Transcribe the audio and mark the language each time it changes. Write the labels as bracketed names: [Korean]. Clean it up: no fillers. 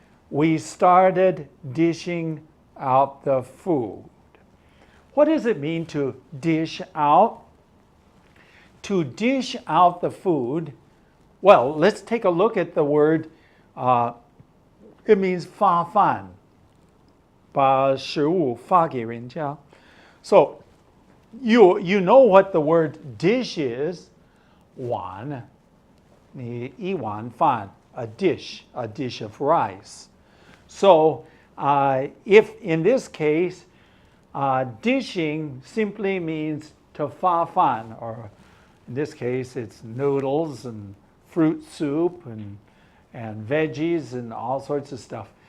[English] We started dishing out the food. What does it mean to dish out? To dish out the food, well, let's take a look at the word. It means [Chinese] 发饭，把食物发给人家. [English] So, you know what the word dish is. [Chinese] 碗，你一碗饭, [English] a dish of rice. So, If in this case, dishing simply means to fa fan, or in this case, it's noodles and fruit soup and veggies and all sorts of stuff.